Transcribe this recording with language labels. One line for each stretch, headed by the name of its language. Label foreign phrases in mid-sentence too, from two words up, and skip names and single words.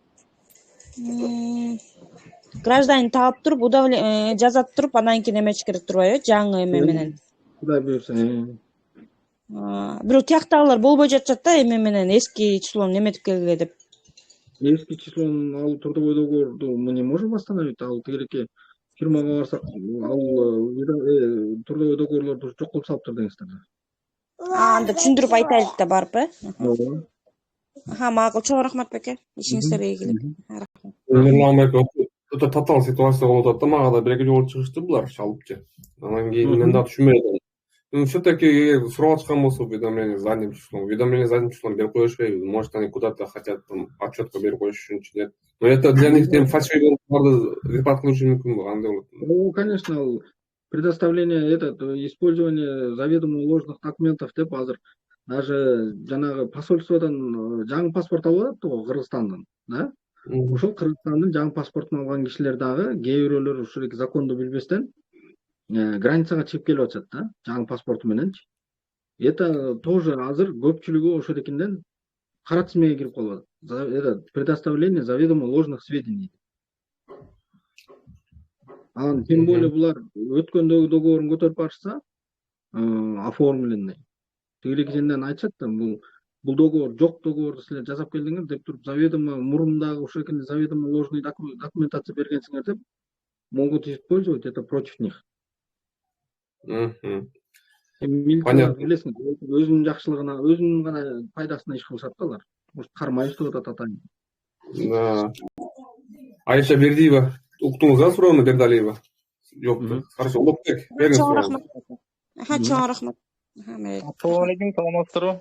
Kyrgyz: Гражданин таап туруп, жазат туруп, анан кийин эмечиш керек турбайбы? Жаңы эме менен. Кудай буйрса. Бирок тияктагылар болбой жатышат да, эме менен эски числону эметип келгиле деп. Эски числонун ал трудовой договорду
Russian: мы не можем восстановить,
Kyrgyz: ал тигиреки фирмага барсак, ал трудовой договорлорду жок кылып салыптыр деңиздер да. Анда түшүндүрүп айтайлык да барып, Ооба. Макул, чоң рахмат беке. Ишиңиздерге ийгилик. Өтө татаал ситуация болуп атат да, мага да бир-эки жолу чыгышты булар чалыпчы. Анан кийин мен да түшүнбөй атам. Все-таки сурап ачкан болсо
Russian: уведомление задним числом
Kyrgyz: берип коюшпайбы?
Russian: Может, они куда-то хотят там
Kyrgyz: отчетко берип коюш үчүнчү деп.
Russian: Но это для них фальшивый репорт
Kyrgyz: кылышы мүмкүнбү? Кандай болот?
Russian: Конечно, предоставление использование заведомо ложных документов
Kyrgyz: деп азыр даже жанагы посольстводон жаңы паспорт алып атат го Кыргызстандан, да? Ошол Кыргызстандын жаңы паспортун алган кишилер дагы кээ бирөөлөр ушул законду билбестен границага чыгып келип атышат да, жаңы паспорту мененчи.
Russian: Это тоже
Kyrgyz: азыр көпчүлүгү ошоликинден кара тизмеге кирип калып атат.
Russian: Это предоставление заведомо ложных сведений.
Kyrgyz: Анан
Russian: тем более
Kyrgyz: булар өткөндөгү договорун көтөрүп барышса, оформленный. Тигиликинен айтышат да, бул договор жок, договорду силер жасап келдиңер деп туруп, заведомо мурундагы ошоликинде
Russian: заведомо ложный документация
Kyrgyz: бергенсиңер деп
Russian: могут использовать это против них. Понятно.
Kyrgyz: Билесиң, өзүнүн жакшылыгына, өзүнүн гана пайдасына иш кылышат да алар. Может, кармай иштеп атат атайын.
Russian: Да.
Kyrgyz: Айша Бердиева, уктуңуз да суроону, Бердалиева? Жок. Хорошо, Улукбек, бериңиз суроону. Чоң рахмат. Ассалому алейкум, саламатсыздарбы?